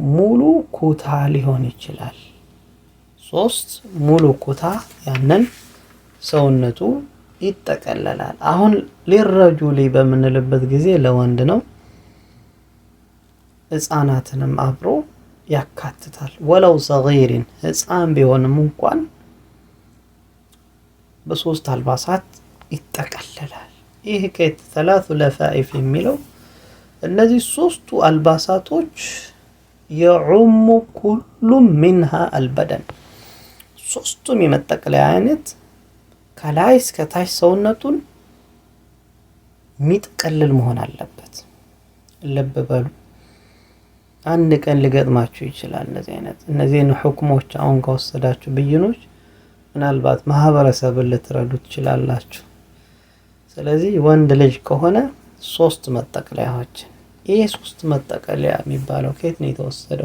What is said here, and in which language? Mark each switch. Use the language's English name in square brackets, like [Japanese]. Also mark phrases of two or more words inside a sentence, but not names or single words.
[Amharic] ሙሉ ኩታ ሊሆን ይችላል። 3 ሙሉ ኩታ ያንን ሰውነቱ ይጠቀለላል። አሁን ሊረጁሊ በምንልበት ጊዜ ለወንድ ነው። ህፃናትንም አብሮ ያካትታል። [Arabic] ولو صغيرا [Amharic] ህፃን ቢሆንም እንኳን በ3 አልባሳት ይጠቀለላል። ይህ ከየት [Arabic] ثلاث لفائف [Amharic] የሚለው እነዚህ 3ቱ አልባሳቶች [Arabic] يعم كل منها البدن [Amharic] 3ቱም የመጠቅለያ አይነት ከላይ እስከ ታች ሰውነቱን ሚጠቀልል መሆን አለበት። ልብ በሉ አንድ ቀን ሊገጥማችሁ ይችላል እነዚህን ሁክሞች አሁን ከወሰዳችሁ ብይኖች ምናልባት ማህበረሰብን ልትረዱ ትችላላችሁ። ስለዚህ ወንድ ልጅ ከሆነ 3 መጠቅለያዎች ይሄ 3 መጠቅለያ የሚባለው ከየት ነው የተወሰደው?